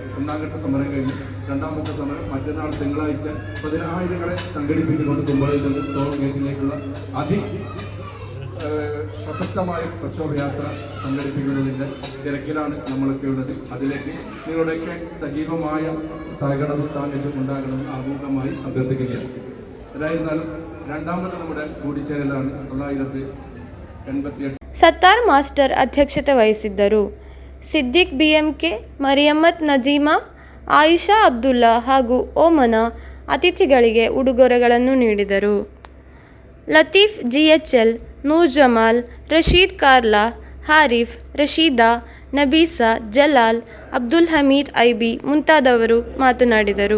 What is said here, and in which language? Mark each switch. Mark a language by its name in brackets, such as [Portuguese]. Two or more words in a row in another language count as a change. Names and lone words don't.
[Malayalam] ഒന്നാംഘട്ട സമരം കഴിഞ്ഞ് രണ്ടാമത്തെ സമരം മറ്റന്നാൾ തിങ്കളാഴ്ച 10,000 സംഘടിപ്പിച്ചുകൊണ്ട് കുമ്പളയിൽ നിന്ന് ടോൾ ഗേറ്റിലേക്കുള്ള പ്രസക്തമായ പ്രക്ഷോഭയാത്ര സംഘടിപ്പിക്കുന്നതിൻ്റെ തിരക്കിലാണ് നമ്മളൊക്കെ ഉള്ളത്. അതിലേക്ക് നിങ്ങളുടെയൊക്കെ സജീവമായ സഹകരണവും സാന്നിധ്യം ഉണ്ടാകണം ആമുഖമായി അഭ്യർത്ഥിക്കുകയാണ്. ഏതായിരുന്നാലും രണ്ടാമത് നമ്മുടെ കൂടിച്ചേരലാണ് 988. [Kannada] ಸತ್ತಾರ್ ಮಾಸ್ಟರ್ ಅಧ್ಯಕ್ಷತೆ ವಹಿಸಿದ್ದರು. ಸಿದ್ದಿಕ್ BMK, ಮರಿಯಮ್ಮತ್ ನಜೀಮಾ, ಆಯಿಷಾ ಅಬ್ದುಲ್ಲಾ ಹಾಗೂ ಓಮನ ಅತಿಥಿಗಳಿಗೆ ಉಡುಗೊರೆಗಳನ್ನು ನೀಡಿದರು. ಲತೀಫ್ GHL, ನೂರ್ ಜಮಾಲ್, ರಶೀದ್ ಕಾರ್ಲಾ, ಹಾರಿಫ್, ರಶೀದಾ, ನಬೀಸಾ, ಜಲಾಲ್, ಅಬ್ದುಲ್ ಹಮೀದ್ IB ಮುಂತಾದವರು ಮಾತನಾಡಿದರು.